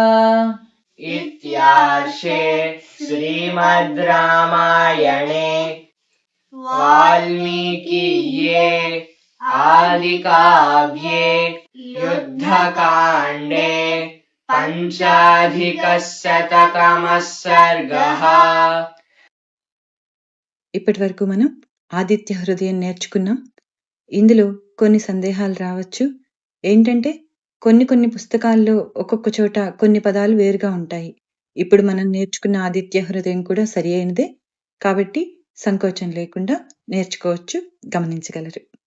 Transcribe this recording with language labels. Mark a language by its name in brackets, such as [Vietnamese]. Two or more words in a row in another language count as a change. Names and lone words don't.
[Sanskrit] इत्यार्षे श्रीमद् रामायणे वाल्मीकीये आदिकाव्ये युद्धकाण्डे पञ्चाधिकशततमः सर्गः [Telugu] ఇప్పటి వరకు మనం ఆదిత్య హృదయం నేర్చుకున్నాం. ఇందులో కొన్ని సందేహాలు రావచ్చు. ఏంటంటే కొన్ని పుస్తకాల్లో ఒక్కొక్క చోట కొన్ని పదాలు వేరుగా ఉంటాయి. ఇప్పుడు మనం నేర్చుకున్న ఆదిత్య హృదయం కూడా సరి అయినదే. కాబట్టి సంకోచం లేకుండా నేర్చుకోవచ్చు, గమనించగలరు.